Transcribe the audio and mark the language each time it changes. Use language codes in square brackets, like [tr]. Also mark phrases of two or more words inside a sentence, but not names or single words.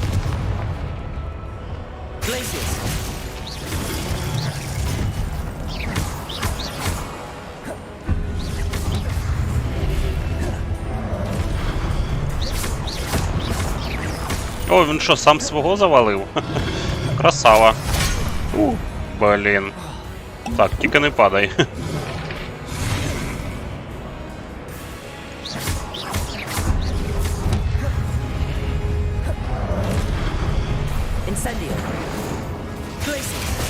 [uk] Glacius. О, він що, сам свого завалив? Красава. Блін. Так, тільки не падай. Incendio. Glacius.